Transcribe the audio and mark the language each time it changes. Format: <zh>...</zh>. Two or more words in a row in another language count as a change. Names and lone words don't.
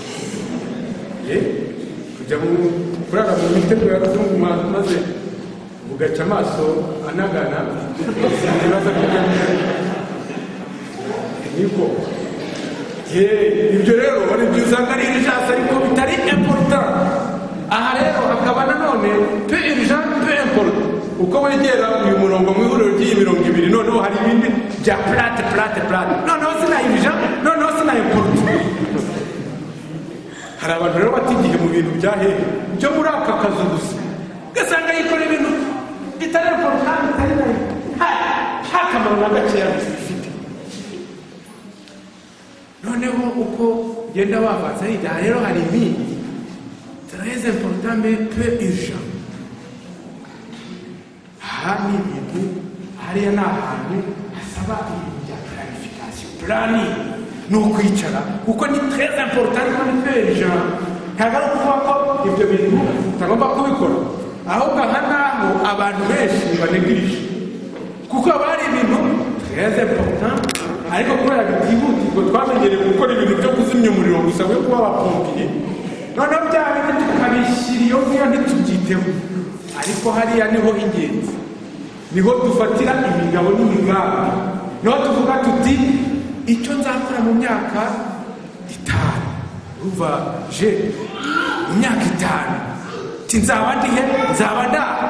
<rw>Kujya kurara mu mitego y'abazungu maze ugaca amaso anagana, ibibazo by'ingenzi niko. Ibyo rero wari ibyo usanga ari urgence ariko bitari important. Aha rero hakaba nanone</rw> <fr>peu urgent peu important.</fr> <rw>Uko wegera uyu murongo mu ihuriro ry'iyi mirongo ibiri, noneho hari ibindi bya plate, noneho sina urgent, noneho sina important. Hari abantu rero batigiye mu bintu bya hehe byo muri aka kazu gusa, ugasanga yikora ibintu bitari important, bitari nta kamaro na gakeya bifite. Noneho uko genda wavanza hirya rero hari ibindi</rw> <fr>très important mais peu urgent.</fr> <rw>Aha ni ibintu, hariya ni ahantu hasaba ibintu bya planification, planning. Ni ukwicara kuko ni</rw> <fr>très important</fr> <rw>kandi</rw> <fr>peu urgent.</fr> <rw>Ntabwo ari ukuvuga ko ibyo bintu utagomba kubikora, ahubwo aha naho abantu benshi banegirije, kuko haba hari ibintu</rw> <fr>très important</fr> <rw>ariko kubera bitihutirwa twamenyereye gukora ibintu byo kuzimya umuriro gusa we kuba abapompiye, noneho bya bintu tukabishyira iyo ngiyo ntitubyiteho. Ariko hariya niho ingenzi, niho dufatira imigabo n'imigambi, niho tuvuga tuti icyo nzakora mu myaka 5, uva je mu myaka 5 nzaba ndihe, nzaba nda.</rw>